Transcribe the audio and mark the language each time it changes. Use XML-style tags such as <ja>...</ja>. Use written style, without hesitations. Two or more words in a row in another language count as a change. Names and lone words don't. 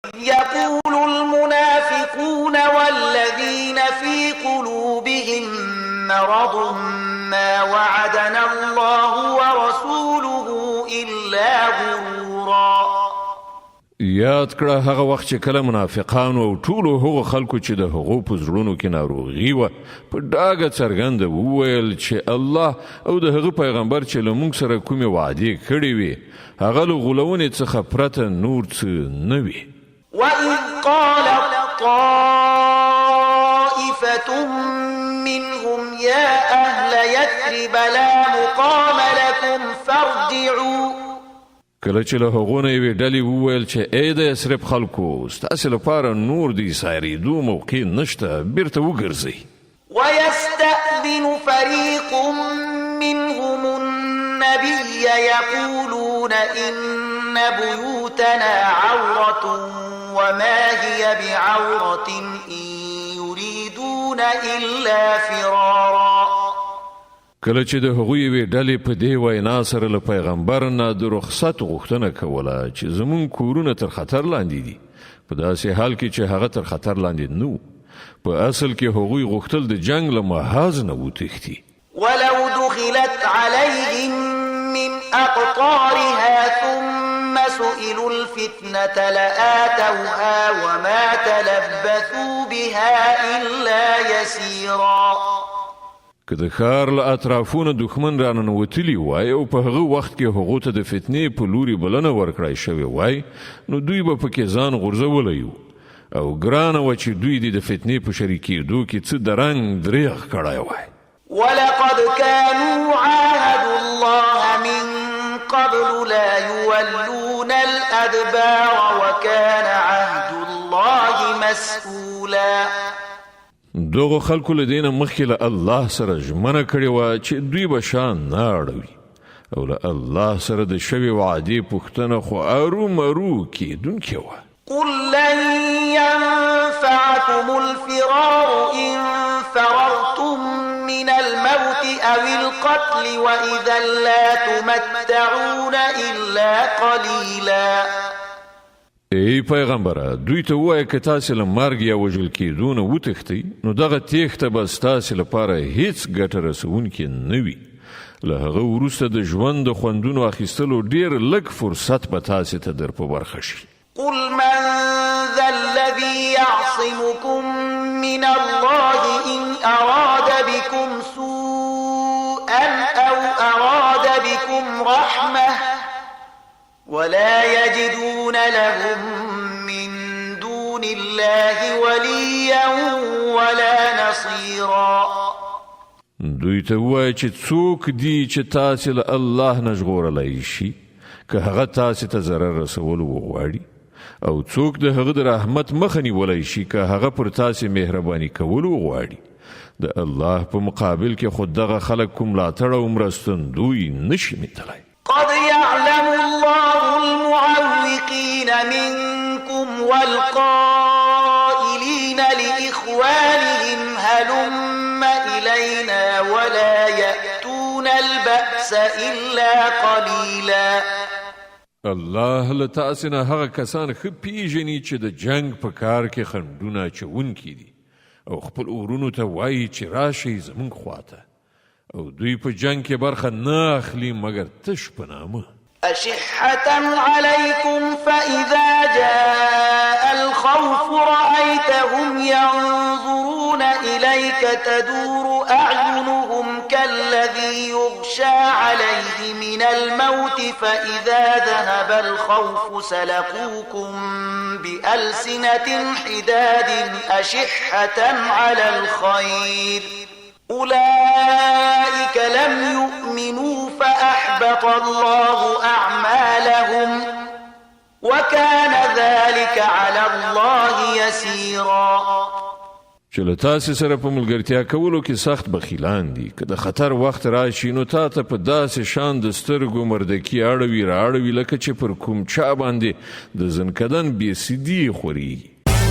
<ar>يقول المنافقون والذين في قلوبهم مرض ما وعدنا الله ورسوله إلا غرورا.</ar> <ps>یاد کړه هغه وخت چې کله منافقانو او ټولو هغو خلکو چې د هغو په زړونو کې ناروغي وه په ډاګه څرګنده وویل چې الله او د هغه پیغمبر چې له موږ سره کومې وعدې کړې وي هغه له غولونې څخه پرته نور څه نه وي.</ps> <ar>وَإِذْ قَالَتْ طَائِفَةٌ مِّنْهُمْ يَا أَهْلَ يَثْرِبَ لَا مُقَامَ لَكُمْ فَارْجِعُوا.</ar> <ps>کله چې له هغو نه یوې ډلې وویل چې ای د یثرب خلکو ستاسې لپاره نور د سایرېدو موقع نشته بیرته وګرځئ.</ps> <ar>وَيَسْتَأْذِنُ فَرِيقٌ مِّنْهُمُ النَّبِيَّ يَقُولُونَ إِنَّ بُيُوتَنَا عَوْرَةٌ وَمَا هِيَ بِعَوْرَةٍ إِن يُرِيدُونَ إِلَّا فِرَارًا.</ar> <ps>کله چې د هغوی یوې ډلې په دې وینا سره له پیغمبر نه د رخصت غوښتنه کوله چې زموږ کورونه تر خطر لاندې دي په داسې حال کې چې هغه تر خطر لاندې نه په اصل کې هغوی غوښتل د جنگ له محاذ نه وتښتي.</ps> <ar>ولو دخلت عليهم من أقطارها ثم سئلوا الفتنة لآتوها وما تلبثوا بها إلا يسيرا.</ar> <ps>که د ښار له اطرافونه دښمن راننوتلي وای او په هغه وخت کې هغو ته د فتنې په لوري بلنه ورکړای شوې وای نو دوی به پکې ځان غورځولی وو او ګرانه وه چې دوی د فتنې په شریکېدو کې څه درنګ دریغ کړی وای.</ps> <ar>ولقد كانوا عاهدوا الله من قبل لا يولون الأدبار وكان عهد الله مسؤولا.</ar> <ps>دغه خلکو له دینه مخکې له الله سره ژمنه کړې وه چې دوی به شان نه اړوي او له الله سره د شوې وعدې پوښتنه خو ارومرو کېدونکې وه.</ps> <ar>قل لن ينفعكم الفرار إن فررتم من الموت أو القتل وإذا لا تمتعون إلا قليلا.</ar> <ps>ای پیغمبره دوی ته ووایه که تاسې له مرګ یا وژل کېدو نه وتښتئ نو دغه تېښته به ستاسې لپاره هیڅ ګټه رسوونکې نه وي. له هغه وروسته د ژوند د خوندونو اخیستلو ډېر لږ فرصت به تاسې ته در په برخه شي.</ps> <ar>قل من ذا الذي يعصمكم من الله إن أراد بكم سوءا أو أراد بكم رحمة ولا يجدون لهم من دون الله وليا ولا نصيرا.</ar> <ps>دوی ته ووایه چې څوک دي چې تاسې له الله نه ژغورلی شي که هغه تاسې ته ضرر رسول وغواړي او څوک د هغه د رحمت مخه نیولی شي که هغه پر تاسې مهرباني کول وغواړي. د الله په مقابل کې خو دغه خلک کوم ملاتړ او مرستندوی نشي میتلی.</ps> <ar>قد يعلم الله المعوقين منكم والقائلين لإخوانهم هلم إلينا ولا يأتون البأس إلا قليلا.</ar> <ps>الله له تاسې نه هغه کسان ښه پیژني چې د جنگ په کار کې خنډونه اچوونکي دي او خپل اورونو ته وایي چې راشئ زموږ خواته او دوی په جنگ کې برخه نه اخلي مګر تش په نامه.</ps> <ar>أشحة عليكم فإذا جاء الخوف رأيتهم ينظرون إليك تدور أعينهم كالذي يغشى عليه من الموت فإذا ذهب الخوف سلقوكم بألسنة حداد أشحة على الخير أولئك لم يؤمنوا فأحبط الله أعمالهم وكان ذلك على الله يسيرا.</ar> <ps>چې له تاسې سره په ملګرتیا کولو کې سخت بخیلان دي که د خطر وخت راشي نو تا ته په داسې شان د سترګو مردکي اړوي رااړوي لکه چې پر کوم چا باندې د زنکدن بې سدي خوري.</ps>